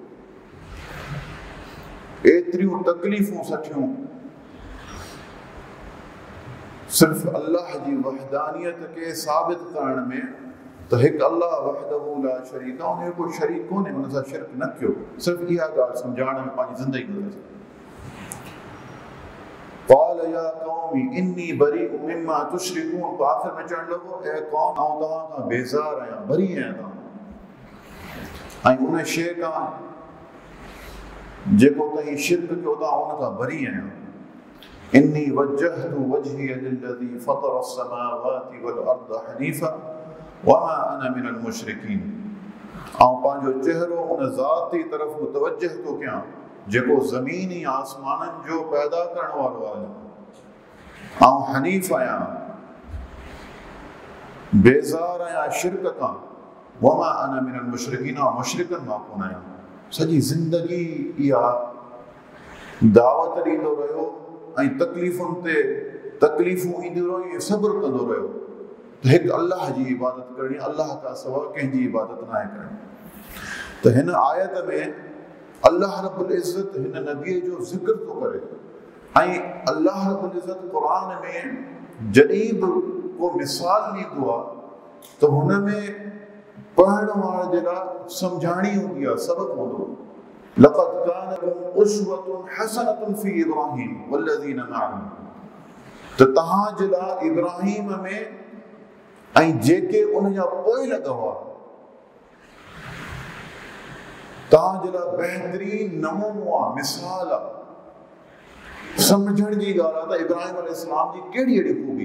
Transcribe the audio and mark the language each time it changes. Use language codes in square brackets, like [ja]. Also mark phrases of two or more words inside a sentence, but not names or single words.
[sd] एतिरियूं तकलीफ़ूं सठियूं सिर्फ़ अल्लाह जी वहदानियत खे साबित करण में त हिकु अल्लाह [ar] وحده لا شريك [sd] आहे, उनजो को शरीक कोन्हे, हुन सां शिरक न कयो। सिर्फ़ इहा ॻाल्हि सम्झाइण में पंहिंजी ज़िंदगी गुज़ारे। [ar] قال يا قوم إني بريء مما تشركون, [sd] तो आख़िर में चवण लॻो, ए क़ौम, आउं तव्हां खां बेज़ार आहियां, बरी आहियां तव्हां, ऐं उन शइ खां जेको तव्हीं शिरक कयो था उन खां बरी आहियां। [ar] إني وجهت وجهي للذي فطر السماوات والأرض حنيفا وما أنا من المشركين. [sd] आउं पंहिंजो चेहरो उन ज़ात जी तरफ़ मुतवज्जह थो कयां जेको ज़मीनी आसमाननि जो पैदा करण वारो आहे। आउं हनीफ़ आहियां, बेज़ार आहियां शिरक खां। [ar] وما أنا من المشركين, [sd] मुशरिकनि मां कोन आहियां। सॼी ज़िंदगी इहा दावत ॾींदो रहियो ऐं तकलीफ़ुनि ते तकलीफ़ूं ईंदियूं रहियूं, सब्र कंदो रहियो त हिकु अल्लाह जी इबादत करणी, अल्लाह खां सवा कंहिंजी इबादत न आहे करणी। त हिन आयत में अल्लाह [ar] رب العزة [sd] हिन नबीअ जो ज़िक्र थो करे, ऐं अल्लाह [ar] رب العزة [sd] क़ुरान में जॾहिं बि को मिसाल ॾींदो आहे त हुन में पढ़ण वारे जे लाइ सम्झाणी हूंदी आहे, सबक़ हूंदो। [ar] لقد كان لكم أسوة حسنة في إبراهيم والذين معه, [sd] त तव्हां जे लाइ इब्राहीम में ऐं जेके उन जा पोइ लॻा हुआ तव्हां जे लाइ बहितरीन नमूनो आहे, मिसाल आहे। सम्झण जी ॻाल्हि आहे त इब्राहीम अलैहिस्सलाम जी कहिड़ी अहिड़ी ख़ूबी।